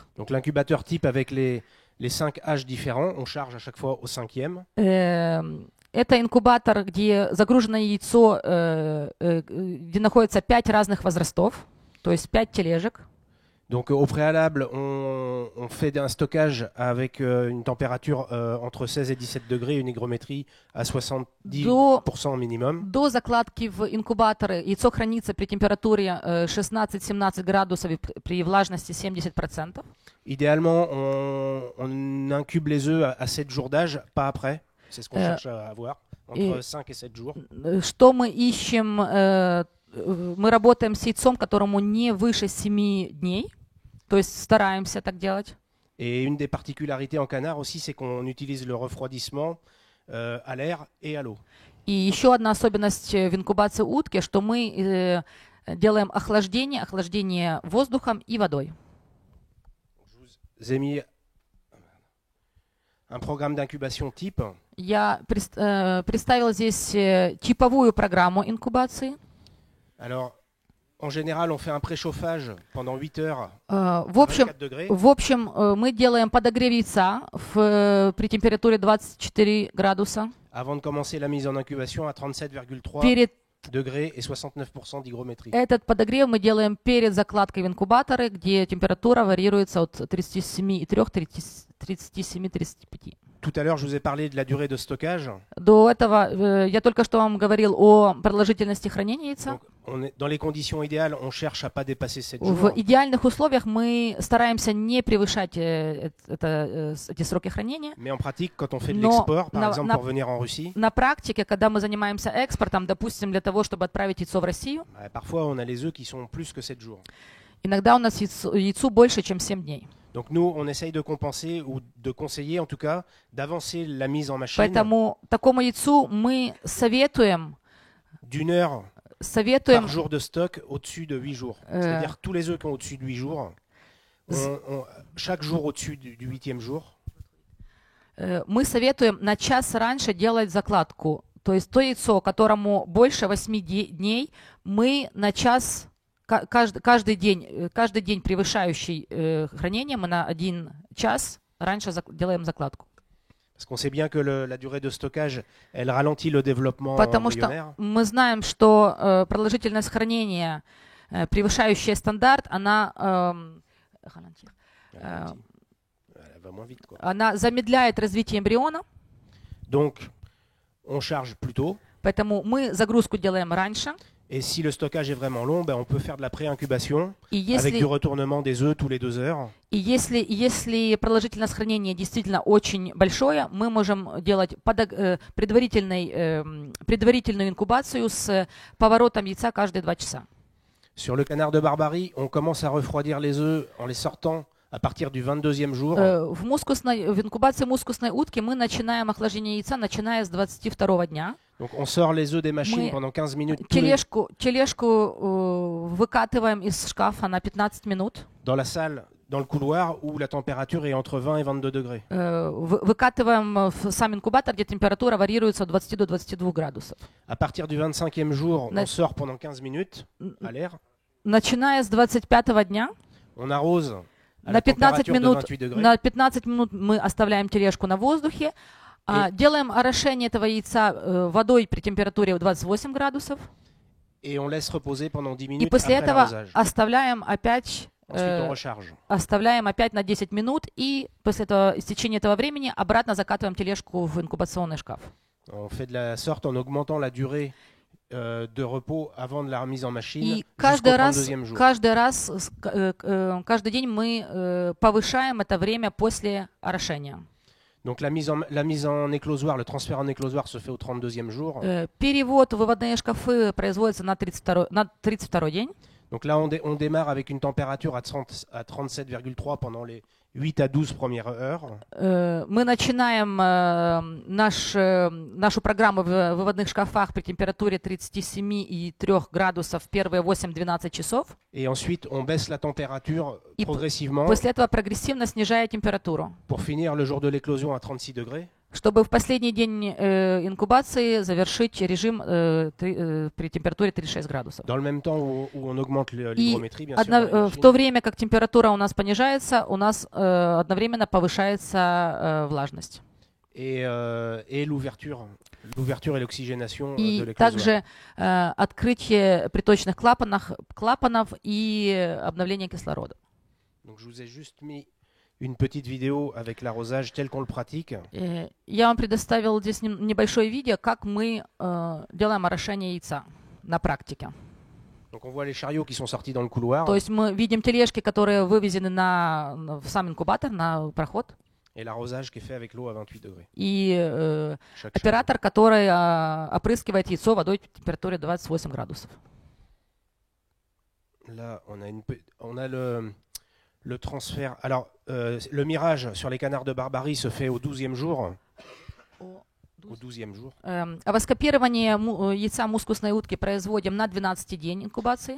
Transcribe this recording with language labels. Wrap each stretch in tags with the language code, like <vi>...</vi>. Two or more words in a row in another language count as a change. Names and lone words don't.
<fr>Donc l'incubateur type avec les 5 âges différents, on charge à chaque fois au 5e.</fr> <ru>Это инкубатор, где загружено яйцо, где находится 5 разных возрастов, то есть 5 тележек.</ru> <fr>Donc au préalable, on fait un stockage avec une température entre 16 et 17 degrés, une hygrométrie à 70% minimum.</fr> <ru>До закладки в инкубаторы яйцо хранится при температуре 16-17 градусов и при влажности 70%.</ru> <fr>Idéalement, on incube les œufs à 7 jours d'âge, pas après. C'est ce qu'on cherche à avoir, entre 5 et 7 jours.</fr> <ru>Что мы ищем? Мы работаем с яйцом, которому не выше 7 дней. То есть стараемся так делать.</ru> <fr>Et une des particularités en canard aussi, c'est qu'on utilise le refroidissement à l'air et à l'eau.</fr> <ru>И еще одна особенность в инкубации утки, что мы делаем охлаждение воздухом и водой.</ru> <fr>Je vous ai mis un programme d'incubation type.</fr> <ru>Я представила здесь типовую программу инкубации.</ru> <fr>Alors, en général, on fait un préchauffage pendant 8 heures à 24 degrés.</fr> <ru>В общем, мы делаем подогрев яйца при температуре 24 градуса.</ru> <fr>Avant de commencer la mise en incubation à 37,3</fr> <ru>Перед</ru> <fr>degrés et 69% d'hygrométrie.</fr> <ru>Этот подогрев мы делаем перед закладкой в инкубаторы, где температура варьируется от 37,3-37,35.</ru> <fr>Tout à l'heure, je vous ai parlé de la durée de stockage.</fr> <ru>До этого я только что вам говорил о продолжительности хранения яйца.</ru> <fr>Donc, dans les conditions idéales, on cherche à pas dépasser 7 jours.</fr> <ru>В идеальных условиях мы стараемся не превышать эти сроки хранения.</ru> <fr>Mais en pratique, quand on fait de l'export, par exemple pour venir en Russie,</fr> <ru>на практике, когда мы занимаемся экспортом, допустим, для того, чтобы отправить яйцо в Россию,</ru> <fr>parfois on a les œufs qui sont plus que 7 jours.</fr> <ru>иногда у нас яйцу больше, чем 7 дней.</ru> <fr>Donc nous, on essaye de compenser ou de conseiller, en tout cas, d'avancer la mise en machine.</fr> <ru>Поэтому такому яйцу мы советуем</ru> <fr>d'une heure par jour de stock au-dessus de 8 jours. C'est-à-dire tous les œufs qui ont au-dessus de 8 jours, chaque jour au-dessus du 8e jour.</fr> <ru>Мы советуем на час раньше делать закладку. То есть то яйцо, которому больше 8 дней, мы на час... Каждый день превышающий хранение, мы на 1 час раньше делаем закладку.</ru> <fr>Parce qu'on sait bien que la durée de stockage, elle ralentit le développement</fr> <ru>Потому</ru> <fr>embryonnaire.</fr> <ru>что мы знаем, что продолжительность хранения, превышающая стандарт, она замедляет развитие эмбриона.</ru> <fr>Donc, on charge plus tôt.</fr> <ru>Поэтому мы загрузку делаем раньше.</ru> <fr>Et si le stockage est vraiment long, on peut faire de la pré-incubation avec du retournement des œufs tous les 2 heures.</fr> <ru>И если продолжительность хранения действительно очень большое, мы можем делать предварительную инкубацию с поворотом яйца каждые 2 часа.</ru> <fr>Sur le canard de Barbarie, on commence à refroidir les œufs en les sortant à partir du 22e jour.</fr> <ru>В инкубации мускусной утки мы начинаем охлаждение яйца, начиная с 22-го дня.</ru> <fr>Donc on sort les œufs des machines pendant 15 minutes.</fr> <ru>Тележку выкатываем из шкафа на 15 минут.</ru> <fr>Dans la salle, dans le couloir où la température est entre 20 et 22 degrés.</fr> <ru>Выкатываем в сам инкубатор, где температура варьируется от 20 до 22 градусов.</ru> <fr>À partir du 25e jour, on sort pendant 15 minutes à l'air.</fr> <ru>Начиная с 25-го дня,</ru> <fr>on arrose</fr> <ru>на 15 минут мы оставляем тележку на воздухе. Делаем орошение этого яйца водой при температуре 28 градусов.</ru> <fr>Et on laisse reposer pendant 10 minutes</fr> <ru>и после</ru> <fr>après</fr> <ru>этого</ru> <fr>l'arrosage.</fr> <ru>оставляем опять на 10 минут, и после этого истечения этого времени обратно закатываем тележку в инкубационный шкаф.</ru> <fr>On fait de la sorte en augmentant la durée de repos avant de la remise en machine</fr> <ru>И</ru> <fr>jusqu'au 32e jour.</fr> <ru>каждый день мы повышаем это время после орошения.</ru> <fr>Donc la mise en éclosoir, le transfert en éclosoir se fait au 32e jour.</fr> <ru>Перевод в выводные шкафы производится на 32-й день.</ru> <fr>Donc là, on démarre avec une température à 37,3 pendant les 8 à 12 premières heures.</fr> <ru>Мы начинаем нашу программу в выводных шкафах при температуре 37,3 градусов первые 8-12 часов.</ru> <fr>Et ensuite, on baisse la température progressivement.</fr> <ru>После этого прогрессивно снижая температуру.</ru> <fr>Pour finir le jour de l'éclosion à 36 degrés.</fr> <ru>Чтобы в последний день инкубации завершить режим при температуре 36 градусов.</ru> <fr>Dans le même temps où on augmente l'hygrométrie, bien sûr.</fr> <ru>В то время, как температура у нас понижается, у нас одновременно повышается влажность.</ru> <fr>Et l'ouverture et l'oxygénation de l'éclosoir.</fr> <ru>И также открытие приточных клапанов и обновление кислорода.</ru> <fr>Donc je vous ai juste mis une petite vidéo avec l'arrosage tel qu'on le pratique.</fr> <ru>Я вам предоставил здесь небольшое видео, как мы делаем орошение яйца на практике.</ru> <fr>Donc on voit les chariots qui sont sortis dans le couloir.</fr> <ru>То есть мы видим тележки, которые вывезены в сам инкубатор, на проход.</ru> <fr>Et l'arrosage qui est fait avec l'eau à 28 degrés.</fr> <ru>И оператор, который опрыскивает яйцо водой в температуре 28 градусов.</ru> <fr>Là, on a le transfert. Alors, le mirage sur les canards de Barbarie se fait au 12e jour. Au 12e jour.</fr> <ru>Воскопирование яйца мускусной утки производим на 12-й день инкубации.</ru>